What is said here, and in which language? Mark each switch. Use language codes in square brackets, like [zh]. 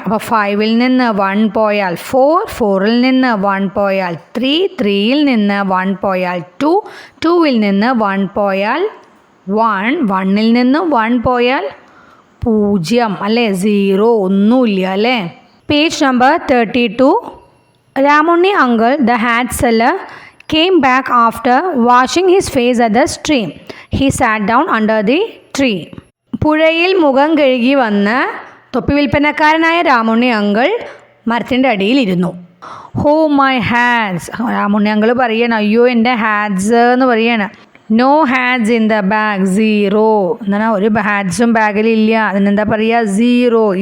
[ml] അപ്പോൾ 5-ൽ നിന്ന് 1 പോയാൽ 4, 4-ൽ നിന്ന് 1 പോയാൽ 3, 3-ൽ നിന്ന് 1 പോയാൽ 2, 2-ൽ നിന്ന് 1 പോയാൽ 1, 1-ൽ നിന്ന് 1 പോയാൽ 0 അല്ലേ? 0, ഒന്നുമില്ല അല്ലേ? Page number 32. [en] Ramunni uncle, the hat seller, came back after washing his face at the stream. He sat down under the tree. [ml] പുഴയിൽ മുഖം കഴുകി വന്ന് തൊപ്പി വിൽപ്പനക്കാരനായ രാമുണ്ണി അങ്കിൾ മരത്തിൻ്റെ അടിയിലിരുന്നു. [en] Oh my hats. [ml] രാമുണ്ണി അങ്കിൾ പറയാണ്, അയ്യോ എൻ്റെ ഹാറ്റ്സ് എന്ന് പറയാണ്. [en] No hats in the bag, zero. [ml] എന്നാൽ ഒരു ഹാറ്റ്സും ബാഗിലില്ല. അതിനെന്താ പറയുക? സീറോ.